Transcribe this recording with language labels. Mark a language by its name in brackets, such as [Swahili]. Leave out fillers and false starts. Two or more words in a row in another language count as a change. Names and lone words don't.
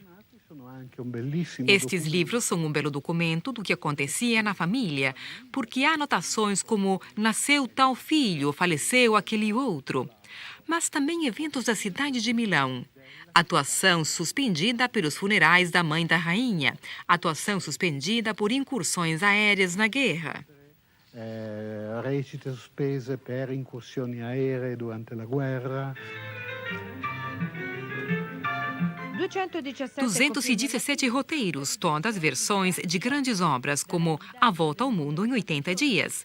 [Portuguese] Estes livros são um belo documento do que acontecia na família, porque há anotações como nasceu tal filho, faleceu aquele outro. Mas também eventos da cidade de Milão. Atuação suspendida pelos funerais da mãe da rainha. Atuação suspendida por incursões aéreas na guerra. [Italian] Recite sospese per incursioni aeree durante la guerra. [Portuguese] 217 roteiros, todas versões de grandes obras, como A Volta ao Mundo em 80 Dias.